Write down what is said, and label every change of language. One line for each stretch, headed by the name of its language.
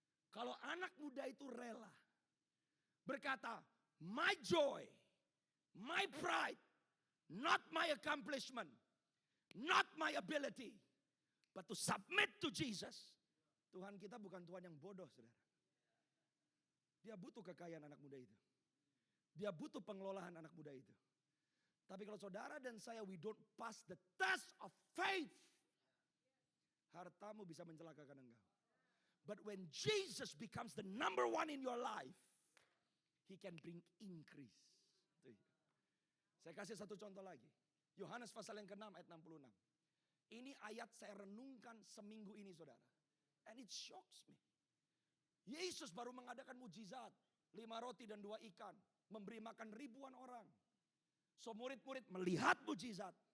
Indonesian: Kalau anak muda itu rela berkata,
English: my joy, my pride, not my accomplishment, not my ability, but to submit to Jesus.
Indonesian: Tuhan kita bukan Tuhan yang bodoh, saudara. Dia butuh kekayaan anak muda itu. Dia butuh pengelolaan anak muda itu. Tapi kalau saudara dan saya,
English: we don't pass the test of faith,
Indonesian: hartamu bisa mencelakakan engkau.
English: But when Jesus becomes the number one in your life, He can bring increase.
Indonesian: Saya kasih satu contoh lagi. Yohanes pasal yang ke-6 ayat 66. Ini ayat saya renungkan seminggu ini, saudara.
English: And it shocks me.
Indonesian: Yesus baru mengadakan mujizat. 5 roti dan 2 ikan. Memberi makan ribuan orang. So murid-murid melihat mujizat.